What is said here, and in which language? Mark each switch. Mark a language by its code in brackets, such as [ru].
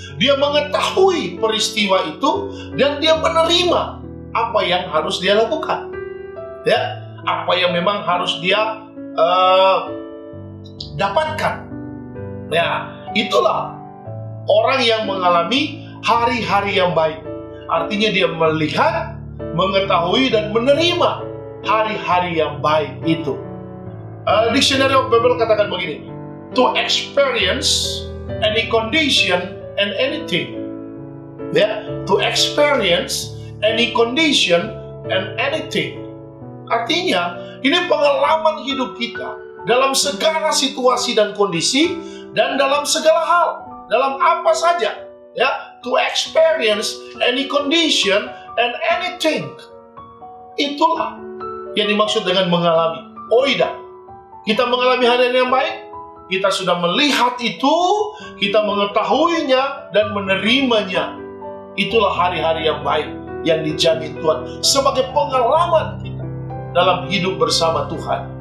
[id] Dia mengetahui peristiwa itu dan dia menerima apa yang harus dia lakukan, ya, apa yang memang harus dia dapatkan. Ya, itulah orang yang mengalami hari-hari yang baik. Artinya dia melihat, mengetahui dan menerima hari-hari yang baik itu. [en] Dictionary of Bible [id] katakan begini, [en] to experience any condition and anything. Ya, to experience any condition and anything. [id] Artinya, ini pengalaman hidup kita dalam segala situasi dan kondisi dan dalam segala hal, dalam apa saja, ya, [en] to experience any condition and anything. [id] Itulah yang dimaksud dengan mengalami. Oida, kita mengalami hari yang baik, kita sudah melihat itu, kita mengetahuinya dan menerimanya. Itulah hari-hari yang baik yang dijamin Tuhan sebagai pengalaman kita dalam hidup bersama Tuhan.